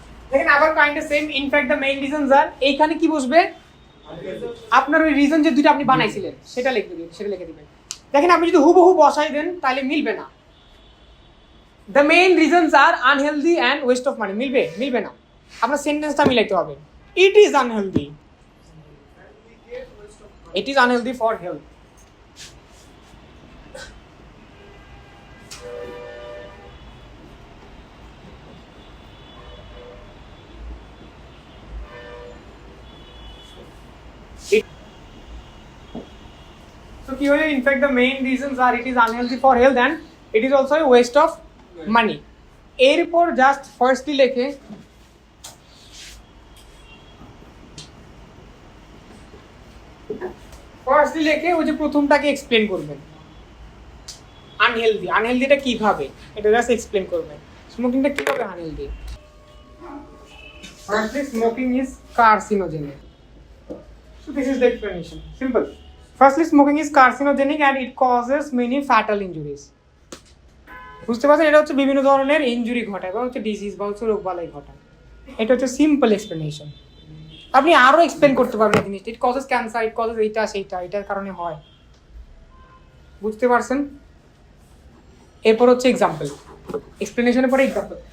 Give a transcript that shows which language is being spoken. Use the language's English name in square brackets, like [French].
[Bangla] দেখেন আবার [English] kind of same, in fact the main reasons are, [Bangla] এইখানে কি বসবে? আপনার ওই রিজন যে দুটো আপনি বানাইছিলেন সেটা লিখে দিবেন, সেটা লিখে দিবেন। দেখেন আপনি যদি হুবহু বসাই দেন তাহলে মিলবে না। [English] the main reasons are unhealthy and waste of money, [Bangla] মিলবে না। আপনার সেন্টেন্সটা মিলাইতে হবে। [English] It is unhealthy, it is unhealthy for health. So here in fact the main reasons are it is unhealthy for health and it is also a waste of money. [Bangla] এরপর just firstly লেখে ওই যে প্রথমটাকে explain করবেন, আনহেলদিটা কিভাবে এটা just explain করবেন। স্মোকিংটা কিভাবে unhealthy? [English] Firstly smoking is carcinogenic. So this is the explanation. Simple. Firstly, smoking is carcinogenic and it causes many fatal injuries. [Bangla] বুঝতে পারছেন? এটা হচ্ছে বিভিন্ন ধরনের ইনজুরি ঘটায় বা হচ্ছে ডিজিজ বা হচ্ছে রোগবালাই ঘটায়। এটা হচ্ছে সিম্পল এক্সপ্লেনেশন। আপনি আরো এক্সপ্লেন করতে পারবেন এই জিনিসটা, [English] it causes cancer, it causes [Bangla] এইটা সেইটা, এটার কারণে হয়। বুঝতে পারছেন? এরপর হচ্ছে এক্সাম্পল। এক্সপ্লেনেশনের পরে এক্সাম্পল।